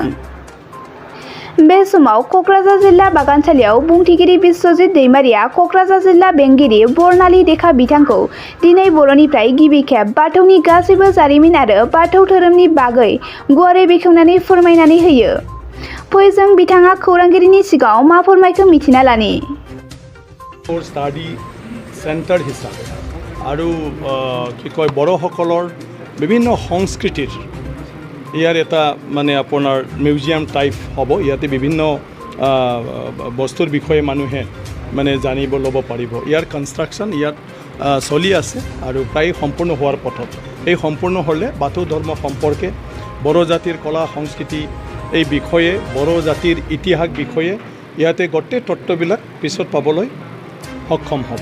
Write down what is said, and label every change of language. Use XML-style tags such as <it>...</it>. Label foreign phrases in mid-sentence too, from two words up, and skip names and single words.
<brx>बे समाव कक्राझार जिल्ला बागानसालियाव बुंथिगिरि बिश्वजित दैमारिया कक्राझार जिल्ला बेंगिरि बर्नाली देखा बिथांखौ दिनै बर'निफ्राय गिबि खेब बाथौनि गासैबो जारिमिन आरो बाथौ धोरोमनि बागै गुवारै बेखेवनानै फोरमायनानै होयो। फै जों बिथाङा खौरांगिरिनि सिगाङाव मा फोरमायखो मिथिना लानि।</brx> <en>study centre</en> <as>হিচাপে আৰু কি কয় बड़ोসকলৰ বিভিন্ন সংস্কৃতিৰ ইয়াৰ এটা মানে আপোনাৰ মিউজিয়াম টাইপ হ'ব। ইয়াতে বিভিন্ন বস্তুৰ বিষয়ে মানুহে মানে জানিব ল'ব পাৰিব। ইয়াৰ কনষ্ট্ৰাকশ্যন ইয়াত চলি আছে আৰু প্ৰায় সম্পূৰ্ণ হোৱাৰ পথত। এই সম্পূৰ্ণ হ'লে বাথৌ ধৰ্ম সম্পৰ্কে বড়ো জাতিৰ কলা সংস্কৃতি এই বিষয়ে বড়ো জাতিৰ ইতিহাস বিষয়ে ইয়াতে গোটেই তত্ত্ববিলাক পিছত পাবলৈ সক্ষম হ'ব।</as>